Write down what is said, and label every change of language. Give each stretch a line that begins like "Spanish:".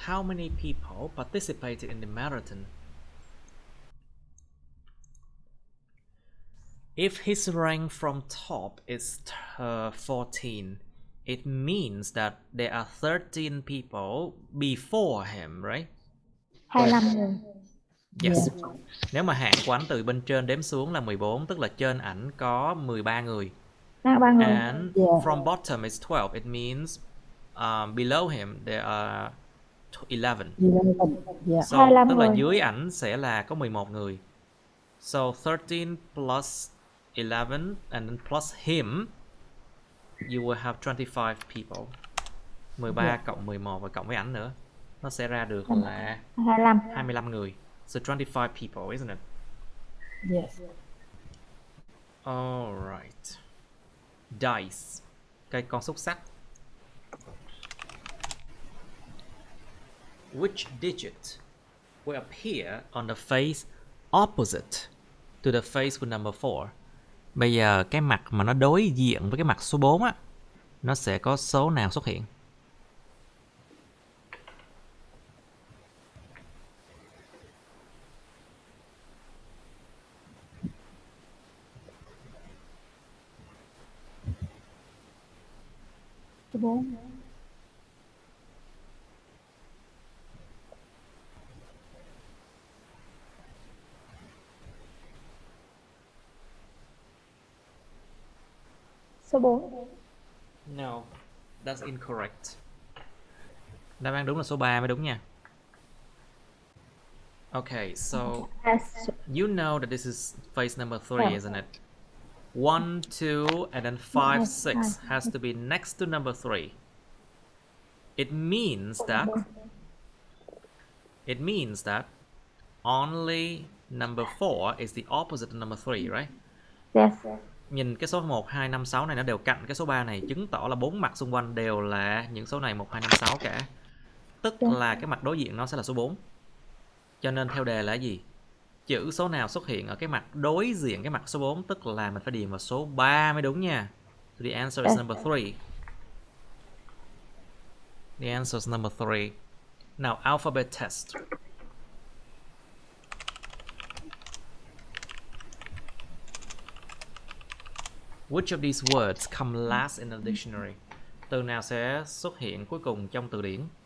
English: How many people participated in the marathon? If his rank from top is 14, it means that there are 13 people before him, right?
Vietnamese: 25 người.
English: Yes.
Vietnamese: Nếu mà hạng của ảnh từ bên trên đếm xuống là 14, tức là trên ảnh có 13 người. 3 người.
English: And from bottom is 12. It means below him there are 11. So 25
Vietnamese: tức là người. dưới ảnh sẽ là có 11 người.
English: So 13 plus 11 and then plus him, you will have 25 people.
Vietnamese: 13 cộng 11 và cộng với ảnh nữa, nó sẽ ra được là 25 người.
English: So 25 people, isn't it? Yes. All right. Dice,
Vietnamese: cái con xúc xắc.
English: Which digit will appear on the face opposite to the face with number 4?
Vietnamese: Bây giờ cái mặt mà nó đối diện với cái mặt số 4 á, nó sẽ có số nào xuất hiện? Số 4. Số 4.
English: No, that's incorrect.
Vietnamese: Đáp án đúng là số 3 mới đúng nha.
English: Okay, so you know that this is face number 3, isn't it? 1, 2, and then 5, 6 has to be next to number 3. It means that only number 4 is the opposite of number 3, right? Yes.
Vietnamese: Nhìn cái số 1, 2, 5, 6 này nó đều cạnh cái số 3 này, chứng tỏ là 4 mặt xung quanh đều là những số này 1, 2, 5, 6 cả. Tức là cái mặt đối diện nó sẽ là số 4. Cho nên theo đề là gì? Chữ số nào xuất hiện ở cái mặt đối diện cái mặt số 4, tức là mình phải điền vào số 3 mới đúng nha.
English: So the answer is number 3. The answer is number 3. Now alphabet test. Which of these words come last in the dictionary?
Vietnamese: Từ nào sẽ xuất hiện cuối cùng trong từ điển?